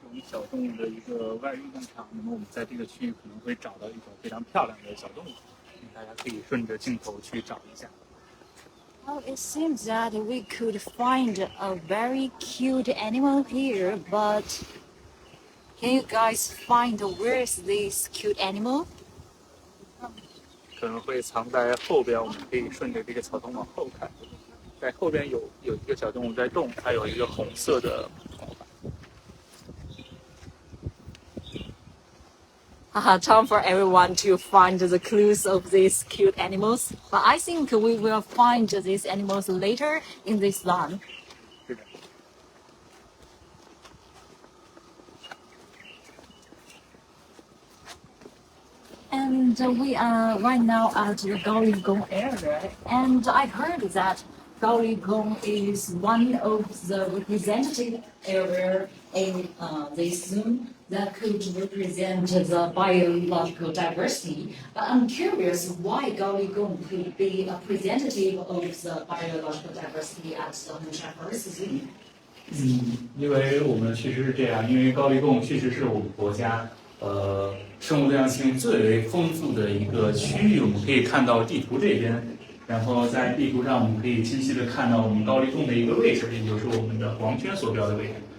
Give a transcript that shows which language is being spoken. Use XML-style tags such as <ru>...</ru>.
<zh>小动物的一个外运动场，那么我们在这个区域可能会找到一种非常漂亮的小动物，大家可以顺着镜头去找一下。</zh> <en>Well, it seems that we could find a very cute animal here, but can you guys find where is this cute animal?</en> <zh>可能会藏在后边，我们可以顺着这个草丛往后看，在后边有一个小动物在动，它有一个红色的。</zh> <en>Time for everyone to find the clues of these cute animals. But I think we will find these animals later in this land. And we are right now at the Gaoligong area. And I heard that Gaoligong is one of the representative area in this zoo that could represent the biological diversity. But I'm curious why Gaoligong could be a representative of the biological diversity at the Hongshan Forest Zoo.</en> <zh>因为我们确实是这样，因为高黎贡确实是我们国家生物多样性最为丰富的一个区域。我们可以看到地图这边，然后在地图上我们可以清晰的看到我们高黎贡的一个位置，也就是我们的黄圈所标的位置。</zh>